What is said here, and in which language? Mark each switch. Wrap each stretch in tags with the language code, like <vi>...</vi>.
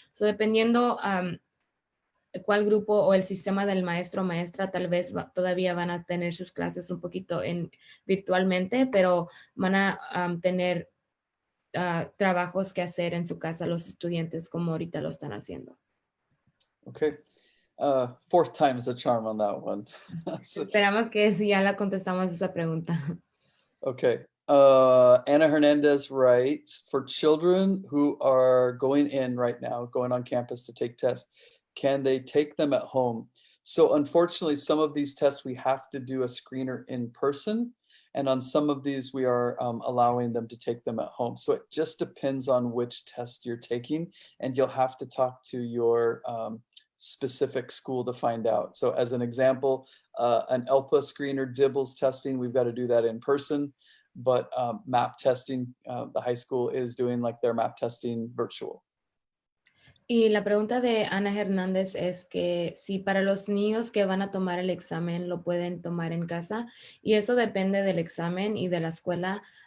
<es>So, dependiendo cuál grupo o el sistema del maestro o maestra, tal vez todavía van a tener sus clases un poquito virtualmente, pero van a tener trabajos que hacer en su casa los estudiantes como ahorita lo están haciendo.</es> <en>Okay. Fourth time is a charm on that one.</en> <es>Esperamos que sí ya la contestamos esa pregunta.</es> <en>Okay. Anna Hernandez writes, for children who are going in right now, going on campus to take tests, can they take them at home? So unfortunately, some of these tests, we have to do a screener in person. And on some of these, we are allowing them to take them at home. So it just depends on which test you're taking. And you'll have to talk to your specific school to find out. So as an example, an ELPA screener, DIBELS testing, we've got to do that in person. But MAP testing, the high school is doing like their MAP testing virtual.</en> <es>Y la pregunta de Ana Hernández es que si para los niños que van a tomar el examen lo pueden tomar en casa, y eso depende del examen y de la escuela.</es>